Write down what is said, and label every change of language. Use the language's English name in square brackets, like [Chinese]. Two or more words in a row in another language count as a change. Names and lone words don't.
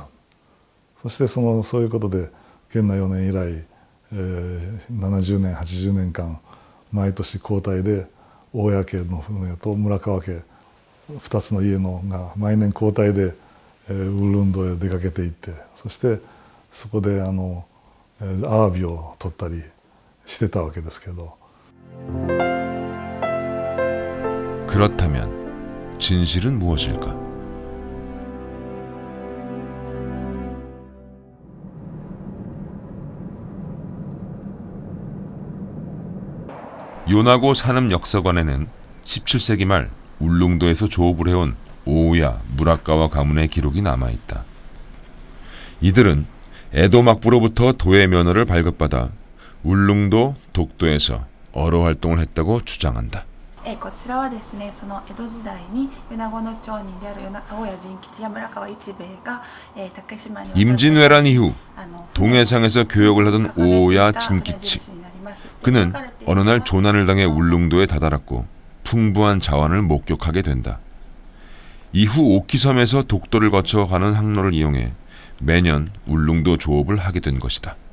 [Japanese] そしてそういうことで元和4年以来、70年80年間毎年交代で大谷家の船と村川家2つの家のが毎年交代でウルルンドへ出かけていって、そしてそこでアワビを取ったりしてたわけですけど。 [Korean] 그렇다면 진실은 무엇일까? 요나고 산업역사관에는 17세기 말 울릉도에서 조업을 해온 오야, 무라카와 가문의 기록이 남아있다. 이들은 에도 막부로부터 도의 면허를 발급받아 울릉도, 독도에서 어로 활동을 했다고 주장한다. [Japanese] こちらはですね、その江戸時代に米子の町人である大谷陣吉や村川一兵衛が竹島に [Korean] 임진왜란 이후 동해상에서 교역을 하던 오야 진기치. 그는 어느 날 조난을 당해 울릉도에 다다랐고 풍부한 자원을 목격하게 된다. 이후 오키섬에서 독도를 거쳐 가는 항로를 이용해 매년 울릉도 조업을 하게 된 것이다.